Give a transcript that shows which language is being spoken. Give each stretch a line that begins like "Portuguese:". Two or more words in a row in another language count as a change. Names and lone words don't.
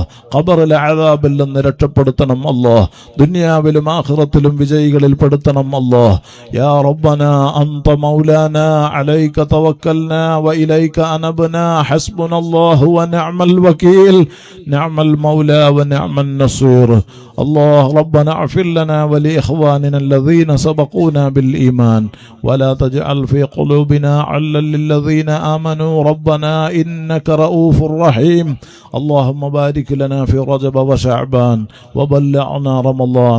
Malayalam: ഖബറിലെ അദാബിൽ നിന്ന് രക്ഷപ്പെടുത്തണം അല്ലാഹ്. ദുനിയാവിലും ആഖിറത്തിലും വിജയികളിൽ പെടുത്തണം അല്ലാഹ്.
Arabic: يا ربنا أنت مولانا عليك توكلنا وإليك أنبنا حسبنا الله ونعم الوكيل نعم المولى ونعم النصير. الله ربنا اغفر لنا ولإخواننا الذين سبقونا بالإيمان ولا تجعل في قلوبنا غلا للذين آمنوا ربنا إنك رؤوف رحيم. اللهم بارك لنا في رجب وشعبان وبلغنا رمضان.